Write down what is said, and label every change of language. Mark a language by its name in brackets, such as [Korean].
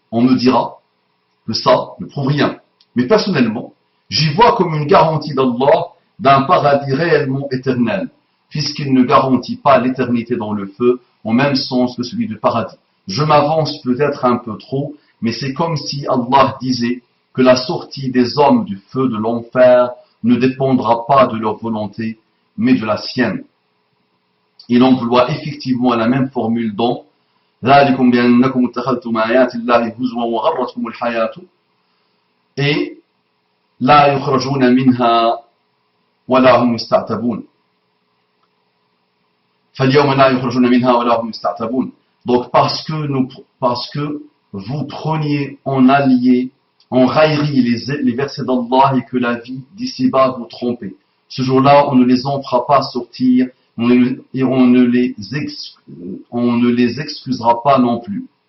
[French] On me dira que ça ne prouve rien. Mais personnellement, j'y vois comme une garantie d'Allah d'un paradis réellement éternel, puisqu'il ne garantit pas l'éternité dans le feu, au même sens que celui du paradis. Je m'avance peut-être un peu trop, mais c'est comme si Allah disait que la sortie des hommes du feu de l'enfer ne dépendra pas de leur volonté, mais de la sienne. Il emploie effectivement la même formule dans [Arabic] ذلكم بأنكم اتخذتم آيات الله هزوا وغرتكم الحياة et لا يخرجون منها ولا هم يستعتبون فاليوم لا يخرجون منها ولا هم يستعتبون. [French] Donc parce que vous preniez en allié, en raillerie les versets d'Allah et que la vie d'ici-bas vous trompait. Ce jour-là, on ne les en fera pas sortir et on ne les excusera pas non plus.